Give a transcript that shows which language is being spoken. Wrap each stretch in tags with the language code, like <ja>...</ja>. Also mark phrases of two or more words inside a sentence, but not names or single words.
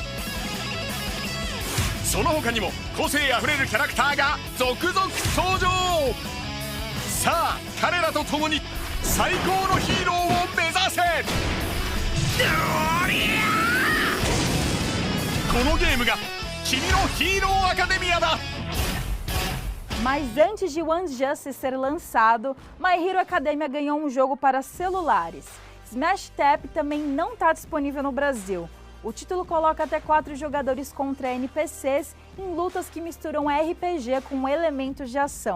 <ja>その他にも個性あふれるキャラクターが続々登場。さあ彼らと共に最高のヒーローを目指せ。このゲームが君のヒーローアカデミアだ。</ja> <pt>Mas antes de One's Justice ser lançado, My Hero Academia ganhou um jogo para celulares. Smash Tap também não está disponível no Brasil. O título coloca até 4 jogadores contra NPCs em lutas que misturam RPG com elementos de ação.</pt>